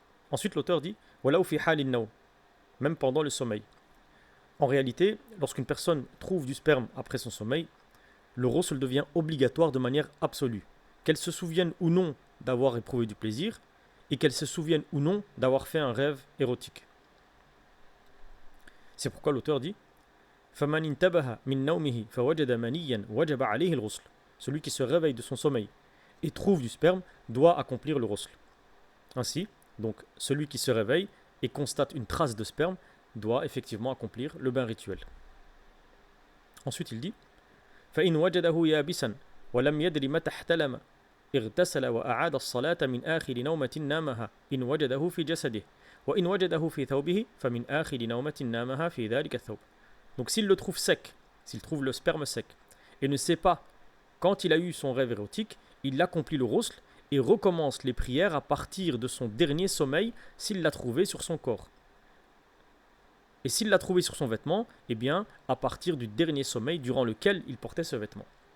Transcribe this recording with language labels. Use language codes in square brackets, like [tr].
[fr] Ensuite, l'auteur dit « [ar] Walaw fi halin nawm [fr] » même pendant le sommeil. En réalité, lorsqu'une personne trouve du sperme après son sommeil, le ghusl devient obligatoire de manière absolue, qu'elle se souvienne ou non d'avoir éprouvé du plaisir et qu'elle se souvienne ou non d'avoir fait un rêve érotique. C'est pourquoi l'auteur dit [ar] فَمَنْ انْتَبَهَ مِنْ نَوْمِهِ فَوَجَدَ مَنِيًّا وَجَبَ عَلَيْهِ الْغُسْلُ. [fr] Celui qui se réveille de son sommeil et trouve du sperme doit accomplir le ghusl. Ainsi, donc, celui qui se réveille et constate une trace de sperme doit effectivement accomplir le bain rituel. Ensuite, il dit [ar] فَإِنْ وَجَدَهُ يَابِسًا وَلَمْ يَدْرِ مَتَى احْتَلَمَ اغتسل وأعاد الصلاة من آخر نومة نامها إن وجده في جسده وإن وجده في ثوبه فمن آخر نومة نامها في ذلك الثوب. [fr] Donc s'il le trouve sec, s'il trouve le sperme sec, et ne sait pas quand il a eu son rêve érotique, il accomplit le ghusl et recommence les prières à partir de son dernier sommeil s'il l'a trouvé sur son corps. Et s'il l'a trouvé sur son vêtement, eh bien à partir du dernier sommeil durant lequel il portait ce vêtement.